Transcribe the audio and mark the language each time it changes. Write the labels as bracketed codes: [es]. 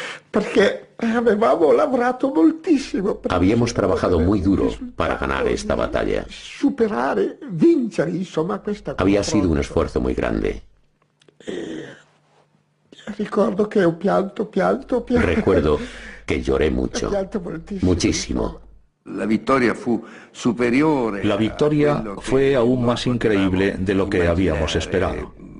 [it] Porque avevamo lavorato moltissimo. [es] Habíamos trabajado muy duro para ganar esta batalla. [it] Superare, vincere, insomma, questa cosa. [es] Había sido un esfuerzo muy grande. Recuerdo que [it] ho pianto. [es] Recuerdo que lloré mucho, muchísimo. La victoria fue aún más increíble de lo que habíamos esperado.